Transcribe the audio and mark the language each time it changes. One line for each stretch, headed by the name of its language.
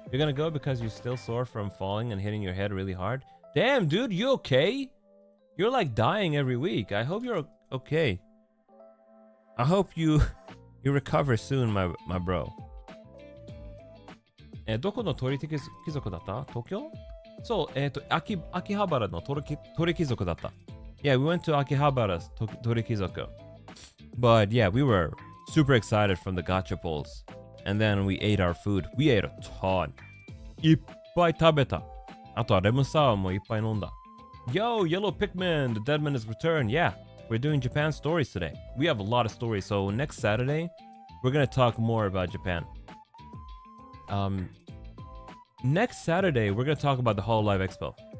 English: You're gonna go because you're still sore from falling and hitting your head really hard? Damn, dude, you okay? You're like dying every week. I hope you're okay. I hope you recover soon, my bro.
Japanese: どこの鳥貴族だった？東京？そう、秋葉原の鳥貴族だった。
English: Yeah, we went to Akihabara's Torikizoku. But yeah, we were super excited from the gacha pulls. And then we ate our food. We ate a ton.
Japanese: いっぱい食べた。あとはレモンサワーもいっぱい飲んだ。
English: Yo, Yellow Pikmin, the Deadman has returned. Yeah, we're doing Japan stories today. We have a lot of stories. So next Saturday, we're going to talk more about Japan. Next Saturday, we're going to talk about the Hololive Expo.